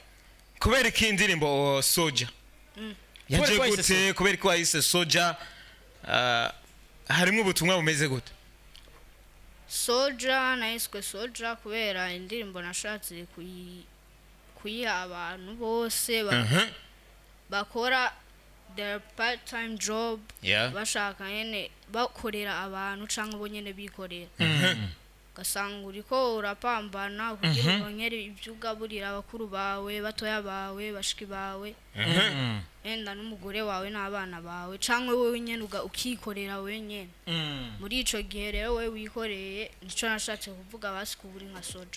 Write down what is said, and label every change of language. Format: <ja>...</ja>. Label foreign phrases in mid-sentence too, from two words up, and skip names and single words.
<rn>kubera ko indirimbo soja yaje Kubera ko wahise gute kubera ko wahise soja harimo ubutumwa bumeze gute soja nahiswe soja kubera indirimbo nashatse kuyiha abantu bose bakora</rn> <en>their part time job</en> <rn>Yeah. bashaka nyene bakorera abantu canke bo nyene bikorera ugasanga uriko urapambana kugira urongere ibyo ugaburira abakuru bawe batoya bawe bashiki bawe enda n'umugore wawe n'abana bawe canke wowe nyene ukikorera wenyene muri ico gihe rero wewe wikoreye nico nashatse kuvuga basi kuburi nka soja</rn>